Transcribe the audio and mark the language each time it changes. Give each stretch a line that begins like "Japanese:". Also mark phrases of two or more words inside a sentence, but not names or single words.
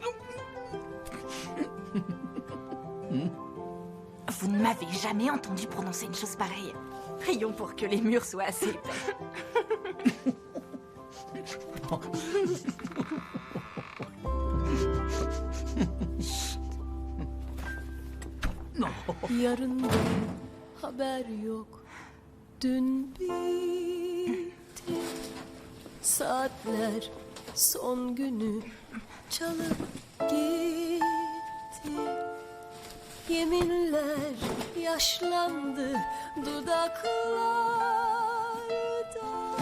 French: Vous ne m'avez jamais entendu prononcer une chose pareille. Prions pour que les murs soient assez épais. Non.
Turkish: Yarından haber yok. Dün bitti. Saatler son günü çalıp gitti. Yeminler yaşlandı dudaklarda.